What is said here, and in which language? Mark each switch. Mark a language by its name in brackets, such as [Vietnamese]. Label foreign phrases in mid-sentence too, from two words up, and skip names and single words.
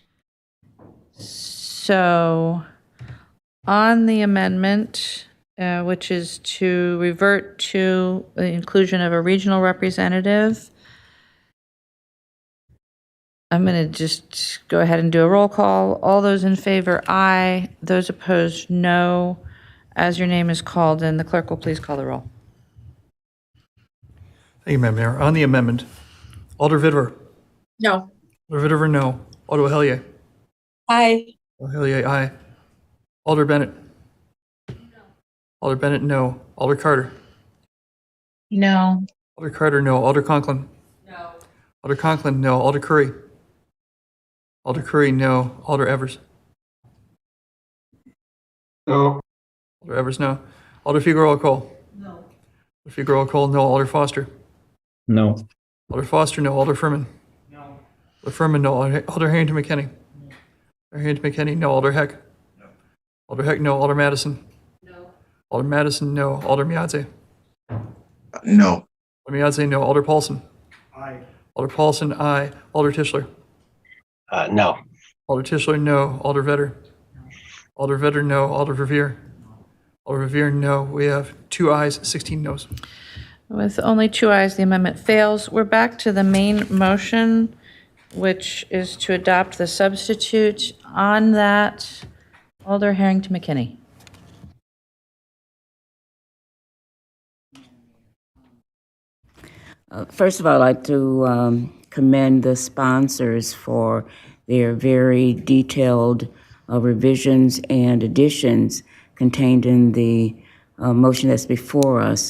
[English] So on the amendment, which is to revert to the inclusion of a regional representative, I'm going to just go ahead and do a roll call. All those in favor, aye. Those opposed, no. As your name is called, and the clerk will please call the roll. Thank you, Madam Mayor. On the amendment, Alder Vidver. No. Alder Vidver, no. Alder Hellier. Aye. Alder Hellier, aye. Alder Bennett. Alder Bennett, no. Alder Carter. No. Alder Carter, no. Alder Conklin. No. Alder Conklin, no. Alder Curry. Alder Curry, no. Alder Evers. No. Alder Evers, no. Alder Figueroa Cole. No. Alder Figueroa Cole, no. Alder Foster. No. Alder Foster, no. Alder Furman. No. Alder Furman, no. Alder Harrington McKinney. Alder Harrington McKinney, no. Alder Heck. No. Alder Heck, no. Alder Madison. No. Alder Madison, no. Alder Miadze. No. Alder Miadze, no. Alder Paulson. Aye. Alder Paulson, aye. Alder Tischler. No. Alder Tischler, no. Alder Vetter. Alder Vetter, no. Alder Verveer. Alder Verveer, no. We have 2 ayes, 16 noes. With only 2 ayes, the amendment fails. We're back to the main motion, which is to adopt the substitute. On that, Alder Harrington McKinney. First of all, I'd like to commend the sponsors for their very detailed revisions and additions contained in the motion that's before us.